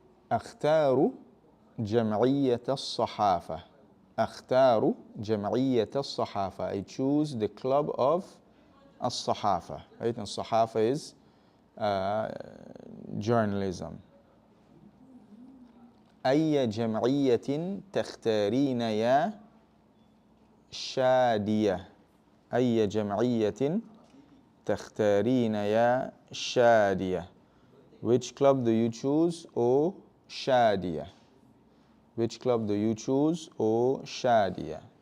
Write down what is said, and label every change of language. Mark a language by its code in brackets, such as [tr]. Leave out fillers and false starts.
[ar] أختار جمعية الصحافة. أختار جمعية الصحافة. [en] I choose the club of الصحافة. Right? And الصحافة is journalism. [ar] أي جمعية تختارين يا شادية. أي جمعية تختارين يا شادية. [en] Which club do you choose, O شادية? Which club do you choose, O شادية?